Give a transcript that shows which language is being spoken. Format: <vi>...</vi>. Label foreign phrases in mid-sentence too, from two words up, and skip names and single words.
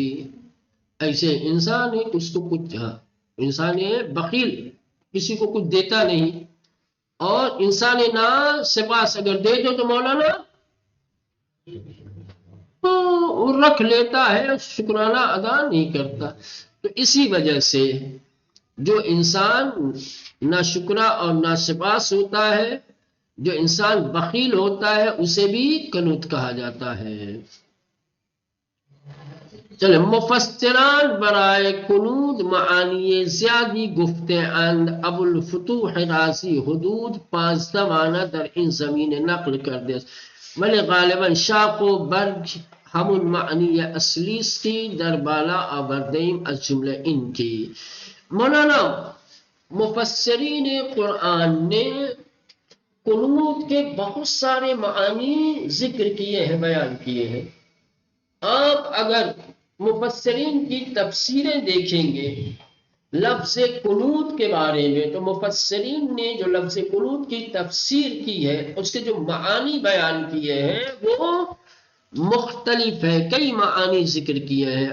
<ur>ایسے انسان ہے اس کو کچھ، انسان ہے بخیل، کسی کو کچھ دیتا نہیں، اور انسان نا سپاس اگر دے دو تو مولانا رکھ لیتا ہے، شکرانہ ادا نہیں کرتا۔ تو اسی وجہ سے جو انسان ناشکرا اور ناسپاس ہوتا ہے، جو انسان بخیل ہوتا ہے، اسے بھی قنوت کہا جاتا ہے۔</ur> <fa>چلے مفسران برائے قنوت معانی زیادی گفتے اند، ابو الفتوح رازی حدود 15 معنی در این زمین نقل کرده است، ولی غالباً شاق و برگ همون معنی اصلی است که در بالا آورده ایم، از جمله این کی</fa> <ur>مولانا مفسرین قرآن نے قنوت کے بہت سارے معانی ذکر کیے ہیں، بیان کیے ہیں۔ آپ اگر مفسرین کی تفسیریں دیکھیں گے لفظ قنوت کے بارے میں، تو مفسرین نے جو لفظ قنوت کی تفسیر کی ہے، اس کے جو معانی بیان کیے ہیں وہ مختلف ہے، کئی معانی ذکر کیے ہیں۔</ur>